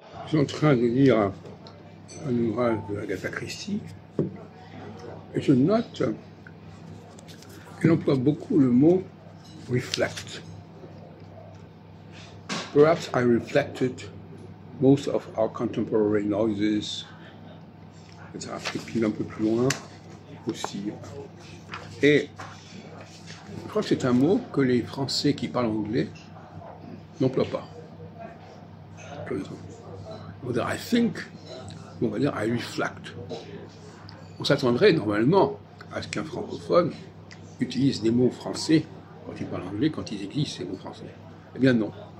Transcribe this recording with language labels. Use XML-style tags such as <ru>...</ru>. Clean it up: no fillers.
<fr>suis en train de lire un ouvrage de Agatha Christie et je note qu'elle emploie beaucoup le mot reflect.</fr> <en>Perhaps I reflected most of our contemporary noises, etc.</en> <fr>Et puis un peu plus loin aussi. Et je crois que c'est un mot que les Français qui parlent anglais n'emploient pas. On va dire</fr> <en>I think,</en> <fr>on va dire</fr> <en>I reflect.</en> <fr>On s'attendrait normalement à ce qu'un francophone utilise des mots français quand il parle anglais, quand ils existent ces mots français. Eh bien non.</fr>